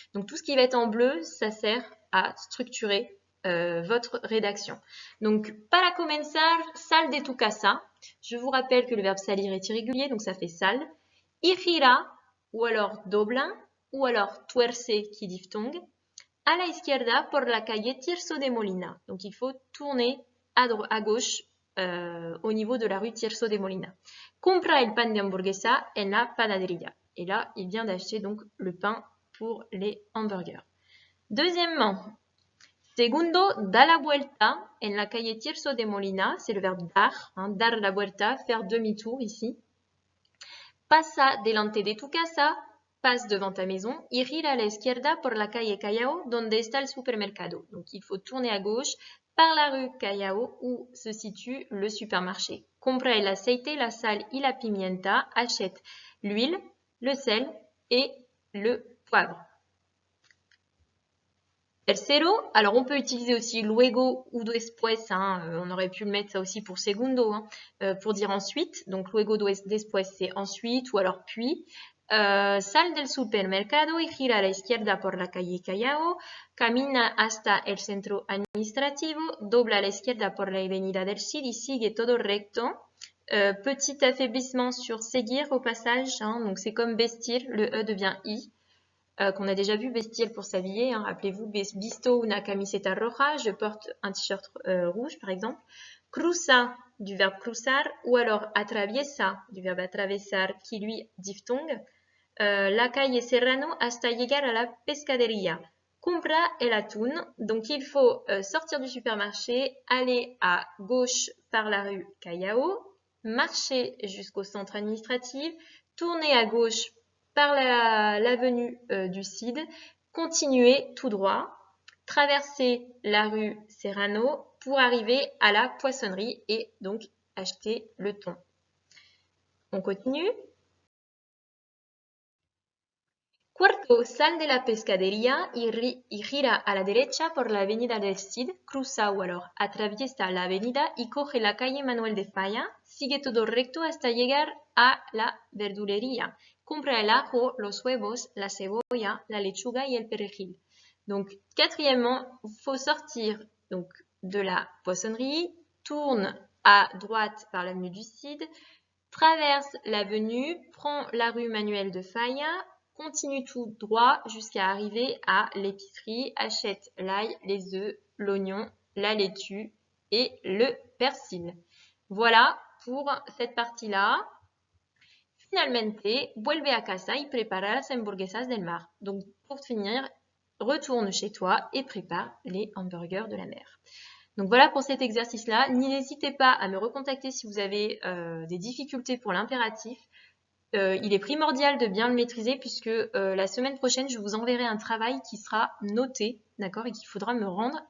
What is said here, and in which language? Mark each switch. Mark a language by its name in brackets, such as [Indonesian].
[French] Donc tout ce qui va être en bleu, ça sert à structurer votre rédaction. Donc, [Spanish] para comenzar, sal de tu casa. [French] Je vous rappelle que le verbe salir est irrégulier, donc ça fait sal. [Spanish] Y gira, [French] ou alors dobla, ou alors tuerce, qui est diphtongue. [Spanish] A la izquierda, por la calle Tirso de Molina. [French] Donc, il faut tourner à gauche au niveau de la rue Tirso de Molina. [Spanish] Compra el pan de hamburguesa en la panaderia. [French] Et là, il vient d'acheter donc le pain pour les hamburgers. [Spanish] Deuxièmement, segundo, da la vuelta en la calle Tirso de Molina, [French] c'est le verbe dar, hein, [Spanish] dar la vuelta, [French] faire demi-tour ici. [Spanish] Pasa delante de tu casa, [French] passe devant ta maison. [Spanish] Y gira a la izquierda por la calle Callao, donde está el supermercado. [French] Donc il faut tourner à gauche par la rue Callao où se situe le supermarché. [Spanish] Compra el aceite, la sal y la pimienta, [French] achète l'huile, le sel et le poivre. Tercero, alors on peut utiliser aussi luego ou después, hein, on aurait pu le mettre ça aussi pour segundo, hein, pour dire ensuite. Donc luego después c'est ensuite ou alors puis. [Spanish] Sal del supermercado y gira a la izquierda por la calle Callao, camina hasta el centro administrativo, dobla a la izquierda por la avenida del Cid y sigue todo recto. [French] Petit affaiblissement sur seguir au passage, hein, donc c'est comme vestir, le E devient I, qu'on a déjà vu vestir pour s'habiller, hein, rappelez-vous, [Spanish] visto una camiseta roja, [French] je porte un t-shirt rouge par exemple. Cruza du verbe cruzar ou alors atraviesa du verbe atravesar qui lui diphtongue. [Spanish] La calle Serrano hasta llegar a la pescadería. Compra el atún, [French] donc il faut sortir du supermarché, aller à gauche par la rue Callao, marcher jusqu'au centre administratif, tourner à gauche par l'avenue du Cid, continuer tout droit, traverser la rue Serrano pour arriver à la poissonnerie et donc acheter le thon. On continue. [Spanish] Cuarto, sal de la pescadería y gira a la derecha por la avenida del Cid, cruza o alors atraviesa la avenida y coge la calle Manuel de Falla, sigue todo recto hasta llegar a la verdulería. Compra el ajo, los huevos, la cebolla, la lechuga y el perejil. [French] Donc, quatrièmement, il faut sortir donc, de la poissonnerie, tourne à droite par l'avenue du Cid, traverse l'avenue, prend la rue Manuel de Falla, continue tout droit jusqu'à arriver à l'épicerie, achète l'ail, les œufs, l'oignon, la laitue et le persil. Voilà pour cette partie-là. [Spanish] Finalmente, vuelve a casa y prepara las hamburguesas del mar. [French] Donc, pour finir, retourne chez toi et prépare les hamburgers de la mer. Donc voilà pour cet exercice-là. N'hésitez pas à me recontacter si vous avez des difficultés pour l'impératif. Il est primordial de bien le maîtriser puisque la semaine prochaine, je vous enverrai un travail qui sera noté, d'accord, et qu'il faudra me rendre.